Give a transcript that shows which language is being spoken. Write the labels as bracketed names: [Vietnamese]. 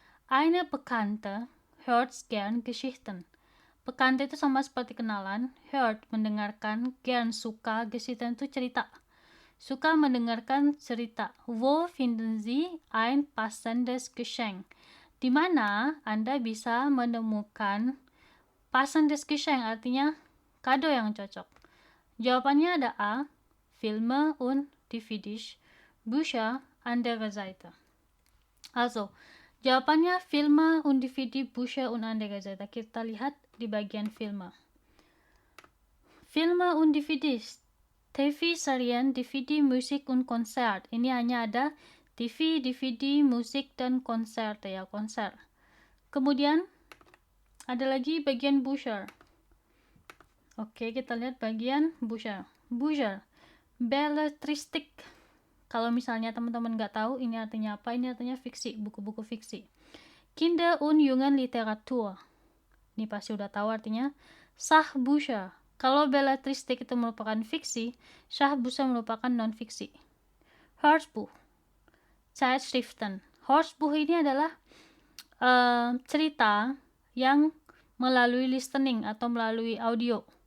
[German] Eine Bekannte hört gern Geschichten. Bekannte [Indonesian] itu sama seperti kenalan, [German] hört [Indonesian] mendengarkan, [German] gern [Indonesian] suka, [German] Geschichten [Indonesian] itu cerita. Suka mendengarkan cerita. [German] Wo finden Sie ein passendes Geschenk? [Indonesian] Di mana Anda bisa menemukan [German] passendes Geschenk, [Indonesian] artinya kado yang cocok. Jawabannya ada A, [German] Filme und DVDs, Bücher, andere Seite. [Indonesian] Also, jawabannya [German] Filme und DVD, Bücher und andere Seite. [Indonesian] Kita lihat di bagian Filme. [German] Filme und DVDs. TV-Serien, DVD, Musik und Konzert. [Indonesian] Ini hanya ada TV, DVD, musik, dan konser ya, konser. Kemudian ada lagi bagian Bücher. Oke, kita lihat bagian Bücher. [German] Bücher, Belletristik. [Indonesian] Kalau misalnya teman-teman nggak tahu ini artinya apa, ini artinya fiksi, buku-buku fiksi. [German] Kinder- und Jugendliteratur. [Indonesian] Ini pasti udah tahu artinya. [German] Sachbücher. [Indonesian] Kalau belletristik itu merupakan fiksi, Sachbücher merupakan non-fiksi. [German] Hörbuch, Zeitschriften. [Indonesian] Hörbuch ini adalah cerita yang melalui listening atau melalui audio.